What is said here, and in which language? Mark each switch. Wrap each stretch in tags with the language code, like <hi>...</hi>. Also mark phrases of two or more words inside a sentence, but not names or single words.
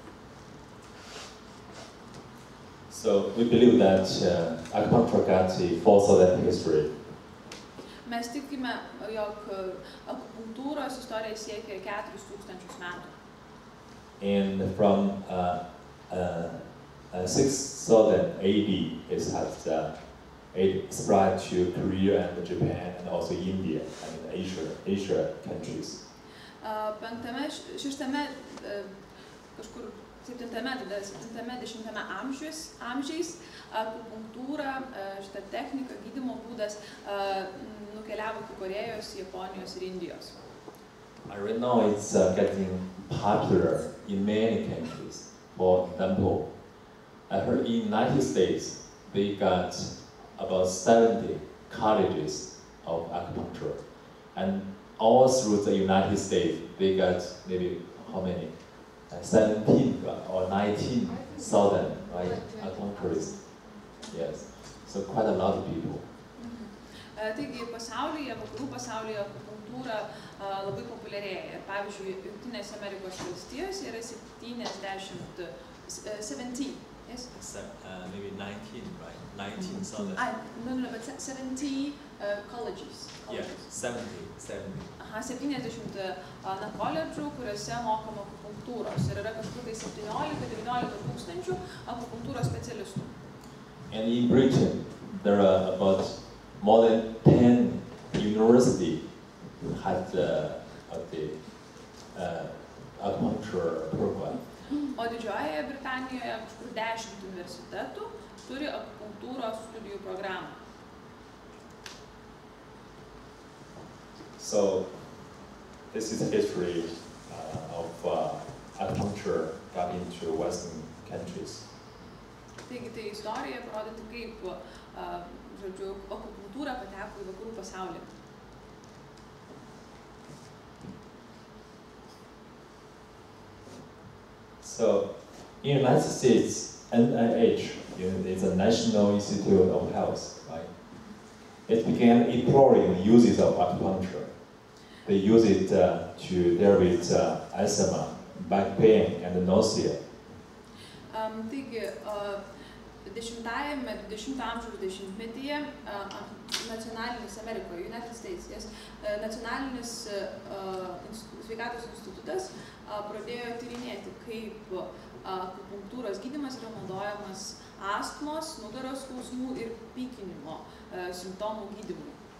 <en>So we believe that acupuncture got a 4,000 history.</en> <lt>Mes tikime, jog akupunktūros istorija siekia 4,000 metų.</lt> <en>And from 6,000 AD, it spread to Korea and Japan and also India and Asia countries.</en> <lt>Kažkur 7-10 amžiais akupunktūra, šita technika, gydymo būdas nukeliavo iki Korėjos, Japonijos ir Indijos.</lt> <en>Right now it's getting popular in many countries. For example, I heard in the United States they got about 70 colleges of acupuncture, and all through the United States they got maybe how many? 17 or 19,000, right? Acupuncturists. Yes, so quite a lot of people.</en> <lt>Taigi pasaulyje, vakarų pasaulyje akupunktūra labai populiarėja. Ir pavyzdžiui, Jungtinėse Amerikos valstijose yra 17,</lt> <en>yes? Maybe 19, right? 19,000. No, but 70 colleges. Yeah, 70.</en> <lt>70 koledžų, kuriuose mokama akupunktūros. Ir yra kažkur tai 17-19 tūkstančių akupunktūros specialistų.</lt> <en>And in Britain, there are about more than 10 universities had the acupuncture program.</en> <lt>O Didžiojoje Britanijoje kažkur 10 universitetų turi akupunktūros studijų programą.</lt> <en>So, this is the history of acupuncture got into Western countries.</en> <lt>Taigi tai istorija parodyti, kaip, žodžiu, akupunktūra pateko į vakarų pasaulį.</lt> <en>So, in the United States, NIH is a National Institute of Health, right? It began exploring the uses of acupuncture. They use it to deal with asthma, back pain, and nausea.</en> <lt>Taigi, 10-ame 20 amžiaus dešimtmetyje nacionalinis Amerikoje,</lt> <en>United States,</en> <lt>nacionalinis sveikatos institutas pradėjo tyrinėti, kaip akupunktūros gydymas yra naudojamas astmos, nugaros skausmų ir pykinimo simptomų gydymui.</lt>